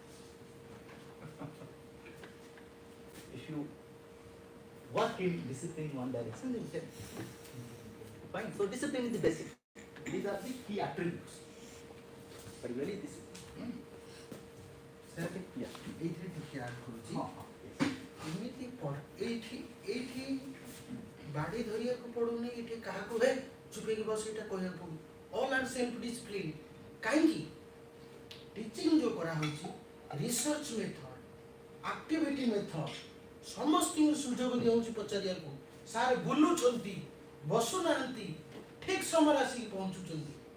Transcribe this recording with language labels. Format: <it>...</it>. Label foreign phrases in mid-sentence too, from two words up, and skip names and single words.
<en>If you work in discipline in one direction, you can. Fine. So discipline is the basic. These are the key attributes. Particularly discipline. Sir, Yeah.</en> <or>এইଥିରେ ଟିକେ add କରୁଛି</or> <en>Yes.</en> <or>ଏମିତି ଏଇଠି ବାଡ଼ି ଧରିବାକୁ ପଡୁନି ଏଠି କାହାକୁ ହେ ଚୁପେଇକି ବସ ଏଇଟା କହିବାକୁ ପଡୁନି</or> <en>all are self discipline</en> <or>କାହିଁକି ଟିଚିଂ ଯୋଉ କରାହେଉଛି</or> <en>research method activity method</en> <or>ସମସ୍ତଙ୍କୁ ସୁଯୋଗ ଦିଆହେଉଛି ପଚାରିବାକୁ ସାର୍ ବୁଲୁଛନ୍ତି ବସୁନାହାନ୍ତି ଠିକ୍ ସମୟରେ ଆସିକି ପହଞ୍ଚୁଛନ୍ତି</or>